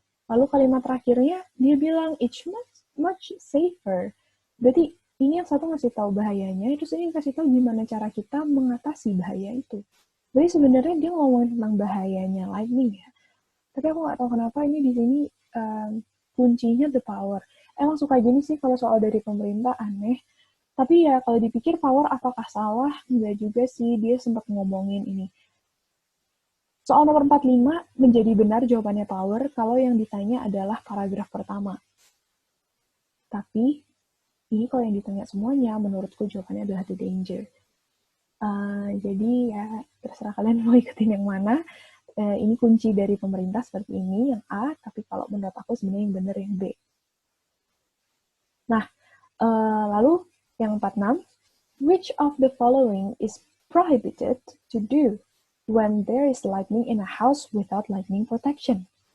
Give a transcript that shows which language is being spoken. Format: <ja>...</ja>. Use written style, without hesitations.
<id>Lalu kalimat terakhirnya dia bilang,</id> <en>it's much safer.</en> <id>Berarti ini yang satu ngasih tahu bahayanya, terus ini kasih tahu gimana cara kita mengatasi bahaya itu. Jadi sebenarnya dia ngomongin tentang bahayanya lightning ya. Tapi aku nggak tahu kenapa ini di sini kuncinya</id> <en>the power.</en> <id>Emang suka gini sih kalau soal dari pemerintah aneh. Tapi ya kalau dipikir power apakah salah? Enggak juga sih, dia sempat ngomongin ini. Soal nomor 45 menjadi benar jawabannya power kalau yang ditanya adalah paragraf pertama. Tapi ini kalau yang ditanya semuanya, menurutku jawabannya adalah</id> <en>the danger.</en> <id>Jadi ya terserah kalian mau ikutin yang mana. Ini kunci dari pemerintah seperti ini, yang A, tapi kalau menurut aku sebenarnya yang benar yang B. Nah, lalu yang 46,</id> <en>which of the following is prohibited to do when there is lightning in a house without lightning protection?</en>